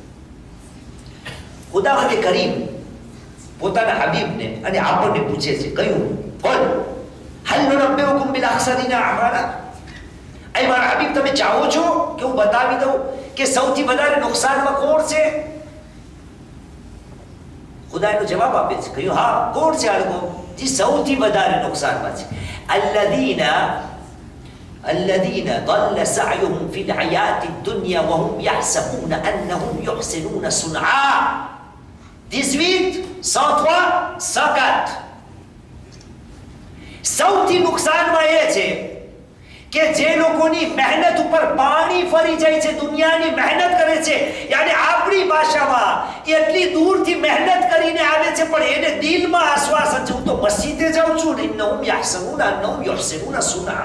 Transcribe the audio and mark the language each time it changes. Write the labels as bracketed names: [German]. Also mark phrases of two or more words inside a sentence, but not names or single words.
[Gujarati] ખુદાવંદ કરીમ પોતાના હબીબને અને આપણને પૂછે છે કયું બોલ [Arabic] هل ننبئكم بالأخسرين أعمالا. [Gujarati] એ મારા હબીબ તમે ચાહો છો કે હું બતાવી દઉં કે સૌથી વધારે નુકસાનમાં કોણ છે? ખુદાનો જવાબ આપે છે કયું હા કોણ છે આ લોકો જે સૌથી વધારે નુકસાનમાં છે? [Arabic] الذين ضل سعيهم في الحياة الدنيا وهم يحسبون أنهم يحسنون صنعا. 18, 103, 104. [Gujarati] સૌથી નુકસાનમાં એ છે કે જે લોકોની મહેનત ઉપર પાણી ફરી જાય છે, દુનિયાની મહેનત કરે છે, યાની આપણી ભાષામાં એટલી દૂરથી મહેનત કરીને આવે છે પણ એને દિલમાં આશ્વાસન છે હું તો મસ્જિદે જાઉં છું ને [Arabic] إنهم يحسبون أنهم يحسنون صنعا.